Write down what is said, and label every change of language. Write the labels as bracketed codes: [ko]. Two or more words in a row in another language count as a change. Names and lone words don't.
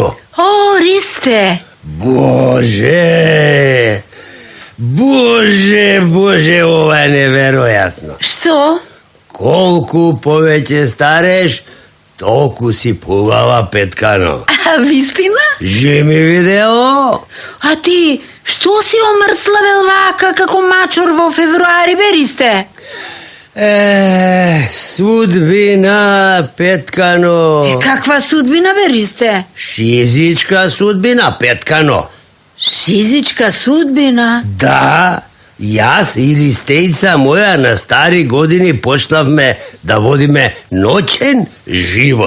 [mk] O, Riste. Боже, ово је неверојатно. Što? Колико повеќе стареш, толико си пувава Петкано. А вистина? Же ми видео? А ти, што си омрславел вака како мачор во февруари, Riste? Sudbina, Petkano. Каква судбина, Ристе? Шизичка судбина, Петкано. Шизичка судбина? Да, јас и Ристејца моја на стари години почнавме да водиме ноќен живот.